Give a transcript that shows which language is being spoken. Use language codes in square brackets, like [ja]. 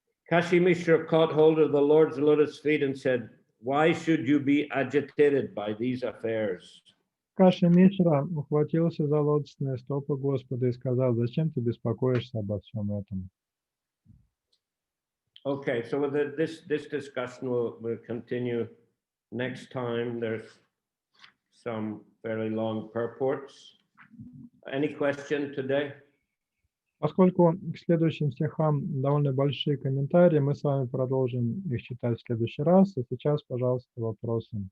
[en] Kashi Mishra caught hold of the Lord's lotus feet and said, why should you be agitated by these affairs? [ru] Каши Мишра ухватился за лотосные стопы Господа и сказал: зачем ты беспокоишься обо всем этом? [en] Okay, so with this discussion will continue next time. There's some fairly long purports. Any question today? [ru] Поскольку к следующим стихам довольно большие комментарии, мы с вами продолжим их читать в следующий раз. А сейчас, пожалуйста, вопросы.